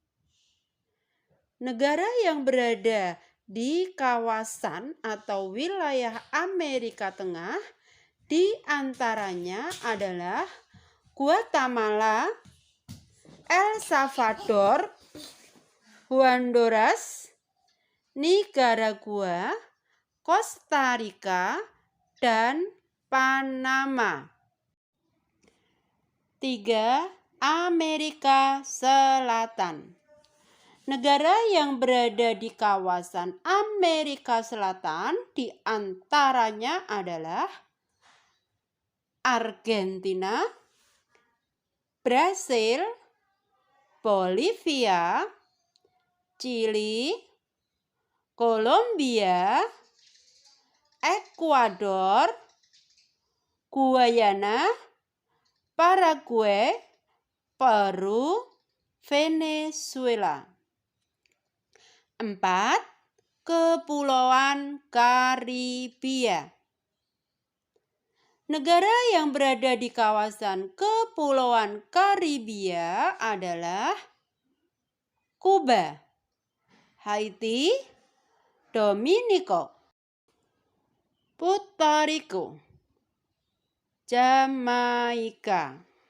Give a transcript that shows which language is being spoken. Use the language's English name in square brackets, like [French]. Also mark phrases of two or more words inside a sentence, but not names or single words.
[Indonesian] Negara yang berada di kawasan atau wilayah Amerika Tengah diantaranya adalah Guatemala, El Salvador, Honduras, Nicaragua, Costa Rica, dan Panama. 3. Amerika Selatan. Negara yang berada di kawasan Amerika Selatan diantaranya adalah Argentina, Brasil, Bolivia, Chili, Kolombia, Ekuador, Guyana, Paraguay, Peru, Venezuela. 4. Kepulauan Karibia. Negara yang berada di kawasan Kepulauan Karibia adalah Kuba, Haiti, Dominika, Puerto Rico, Jamaika.